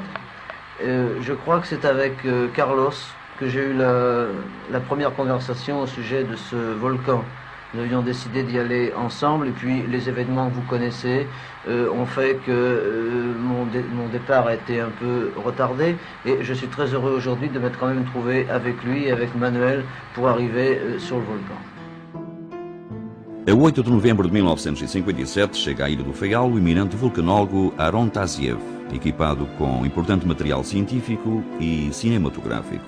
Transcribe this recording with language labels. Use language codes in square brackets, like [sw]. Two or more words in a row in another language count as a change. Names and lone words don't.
[fr] Je crois que c'est avec Carlos que j'ai eu la première conversation au sujet de ce volcan. Nous avions décidé d'y aller ensemble et puis les événements que vous connaissez ont fait que mon départ a été un peu retardé et je suis très heureux aujourd'hui de m'être quand même trouvé avec lui et avec Manuel pour arriver sur le volcan. [pt] A 8 de novembro de 1957 chega à Ilha do Faial o eminente vulcanólogo Aron Taziev, equipado com importante material científico e cinematográfico.